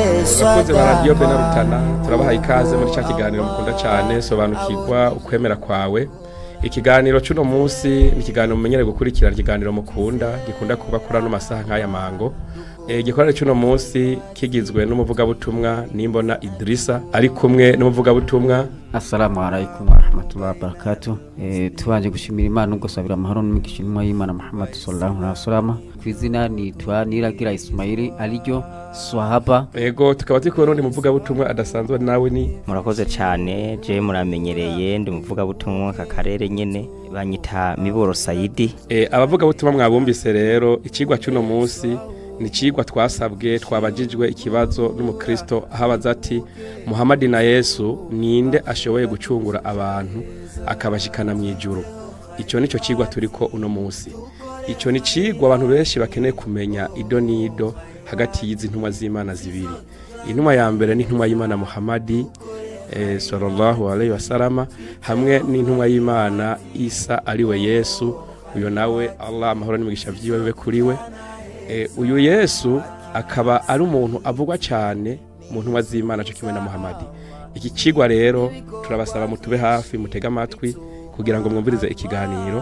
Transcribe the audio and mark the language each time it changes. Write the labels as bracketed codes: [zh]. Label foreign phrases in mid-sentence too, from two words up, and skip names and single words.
[rn] abakozi ba Radio Benarutana turabaha ikaze muri cya kiganiro mukunda cyane sobanukirwa ukwemera kwawe. Ikiganiro cy'uno munsi ni ikiganiro mumenyere gukurikirana, ikiganiro mukunda gikunda kuba kuri ano masaha nk'aya mango. Igikorano cy'uno munsi kigizwe n'umuvugabutumwa Nimbona Idrissa ari kumwe n'umuvugabutumwa. [ar] السلام عليكم ورحمة الله وبركاته. [rn] Tubanje gushimira Imana no gusabira amahoro n'imigisha y'Imana Muhammad [ar] صلى الله عليه وسلم. [rn] Kwizina nitwa Niragira Ismaili alijyo Swahaba. Yego tukaba turi kubona umuvugabutumwa adasanzwe nawe ni murakoze cyane. Je muramenyereye ndi umuvugabutumwa ka karere nyene banyita Miboro Saidi. Abavugabutumwa mwabumbise rero ikigwa cy'uno munsi ni cigwa twasabwe twabajijwe ikibazo n'umukristo ahabaza ati Muhammad na Yesu ninde ashoboye gucungura abantu akabashikana mu ijuru. Ico nico cigwa turiko uno munsi. Ico ni cigwa abantu benshi bakeneye kumenya ido nido hagati y'izi ntumwa z'Imana zibiri. Intumwa ya mbere ni intumwa y'Imana Muhammad [ar] صلى الله عليه وسلم [rn] hamwe n'intumwa y'Imana Isa ariwe Yesu. Uyo nawe Allah amahoro n'imigisha vyiwe kuri we. Uyu Yesu akaba ari umuntu avugwa cyane mu ntumwa z'Imana cyo kimwe na Muhammad. Iki cigwa rero turabasaba mutube hafi mutega amatwi kugira ngo mwumvirize ikiganiro.